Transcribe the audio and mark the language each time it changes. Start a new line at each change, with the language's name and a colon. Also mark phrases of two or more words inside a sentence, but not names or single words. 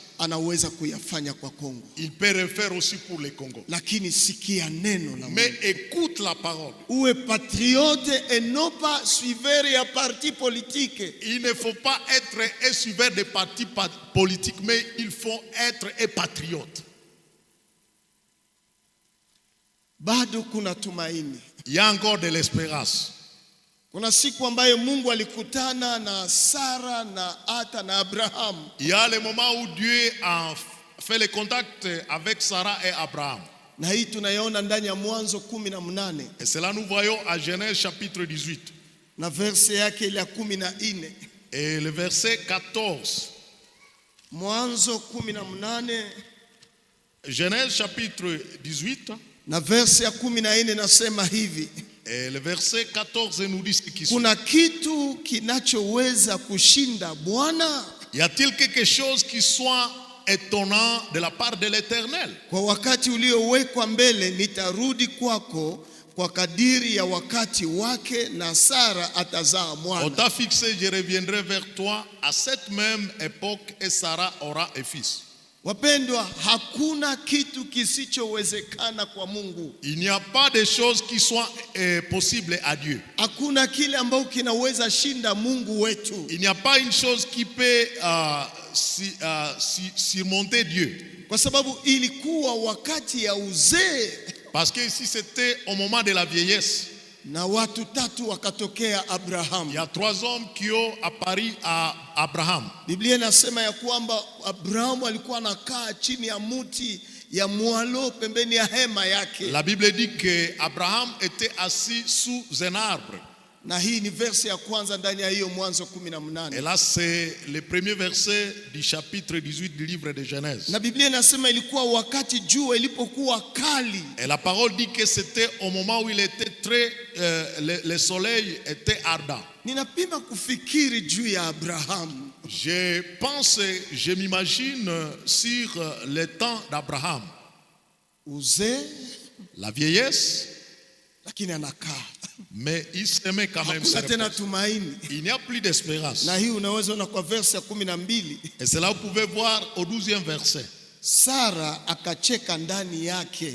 Swahili: Anaweza kuyafanya kwa Kongo.
French: Il peut le faire aussi pour les Congo.
Swahili: Lakini sikia neno la
French: Mais
Swahili: Mungu.
French: écoute la parole. Uwe patriote et non pas suiveur ya parti politique. Il ne faut pas être un suiveur des partis politiques, mais il faut être un patriote.
Swahili: Bado kuna tumaini.
French: Il y a encore de l'espérance.
Swahili: Kuna siku ambayo Mungu alikutana na Sara na hata na Abraham.
French: Il y a le moment où Dieu a fait le contact avec Sarah et Abraham.
Swahili: Na hii tunaiona ndani ya Mwanzo 18
French: Et cela nous voyons à Genèse chapitre 18.
Swahili: na verse yake ile ya 14.
French: Et le verset 14.
Swahili: Mwanzo 18
French: Genèse chapitre 18.
Swahili: na verse ya 14 nasema hivi.
French: Et le verset 14 nous dit ce qui suit.
Swahili: Kuna kitu kinachoweza kushinda Bwana?
French: Y a-t-il quelque chose qui soit étonnant de la part de l'Éternel?
Swahili: Kwa wakati uliowekwa mbele nitarudi kwako kwa kadiri ya wakati wake, na Sara atazaa
French: On
Swahili: mwana.
French: t'a fixé, je reviendrai vers toi à cette même époque et Sarah aura un fils.
Swahili: Wapendwa, hakuna kitu kisichowezekana kwa Mungu.
French: Il n'y a pas de choses qui soient possibles à Dieu.
Swahili: Hakuna kile ambao kinaweza shinda Mungu wetu.
French: Il n'y a pas une chose qui peut surmonter Dieu.
Swahili: Kwa sababu ilikuwa wakati ya uzee,
French: Parce que ici c'était au moment de la vieillesse.
Swahili: na watu tatu wakatokea Abraham.
French: Il y a 3 hommes qui ont apparu à Abraham.
Swahili: Biblia inasema ya kwamba Abraham alikuwa anakaa chini ya muti ya mwalo pembeni ya hema yake.
French: La Bible dit que Abraham était assis sous un arbre.
Swahili: Na hii ni verse ya kwanza ndani ya hiyo Mwanzo
French: Et
Swahili: 18.
French: là c'est le premier verset du chapitre 18 du livre de Genèse.
Swahili: Na Biblia inasema ilikuwa wakati jua ilipokuwa kali.
French: Et la parole dit que c'était au moment où il était très le soleil était ardent.
Swahili: Ninapima kufikiri juu ya Abraham.
French: Je pense, je m'imagine sur le temps d'Abraham.
Swahili: Uzee,
French: La vieillesse,
Swahili: lakini anakaa.
French: mais il s'aimait quand même.
Swahili: Hakuna tena tumaini.
French: Il n'y a plus d'espérance.
Swahili: Na hii unaweza ona kwa verse ya 12.
French: Et c'est là où vous pouvez voir au 12e verset.
Swahili: Sara akacheka ndani yake